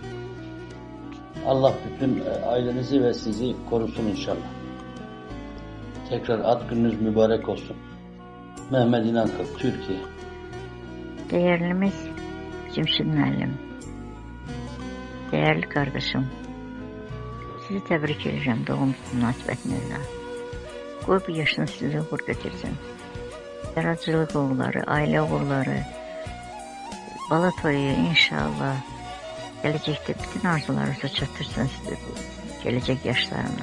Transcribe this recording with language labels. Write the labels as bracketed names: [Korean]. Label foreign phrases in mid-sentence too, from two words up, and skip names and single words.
[Turkish] Allah bütün ailenizi ve sizi korusun inşallah. Tekrar ad gününüz mübarek olsun. Mehmet İnankıl, Türkiye. Değerlimiz Cümşüt müəllim, değerli kardeşim, [Azerbaijani] sizi təbrik edirəm doğum münasibətinizlə. Qoy bu yaşını sizi uğur götürsün. Yaradıcılıq uğurları, ailə uğurları, bala toyu inşallah gələcəkdə bütün arzularınızı çatdırsın sizi bu gələcək yaşlarınız.